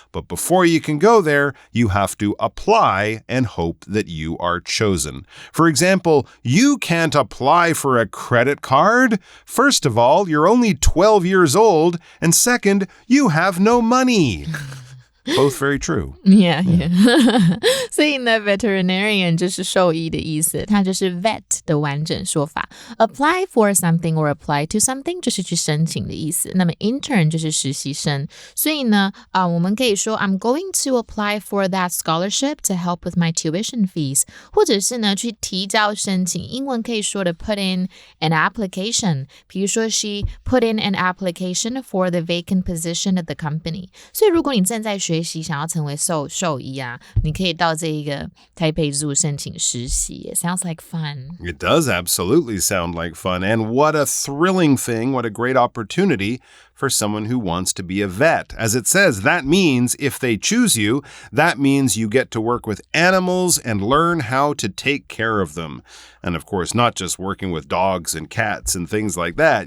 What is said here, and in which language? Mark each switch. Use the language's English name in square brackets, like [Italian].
[English] But before you can go there, you have to apply and hope that you are chosen. For example, you can't apply for a credit card. First of all, you're only 12 years old, and second, you have no money. Both very true. [Chinese] Yeah. 所以呢 veterinarian 就是兽医的意思，它就是 vet 的的完整说法。 [English] Apply for something or apply to something [Chinese] 就是去申请的意思。那么 intern 就是实习生。所以呢，我们可以说 [English] I'm going to apply for that scholarship to help with my tuition fees， [Chinese] 或者是呢去提交申请。英文可以说的 [English] put in an application， [Chinese] 比如说 [English] she put in an application for the vacant position at the company。 [Chinese] 所以如果你正在学习想要成为兽医啊，你可以到这一个台北 Zoo 申请实习。 [English] It sounds like fun. It does absolutely sound like fun. And what a thrilling thing, what a great opportunity for someone who wants to be a vet. As it says, that means if they choose you, that means you get to work with animals and learn how to take care of them. And of course, not just working with dogs and cats and things like that.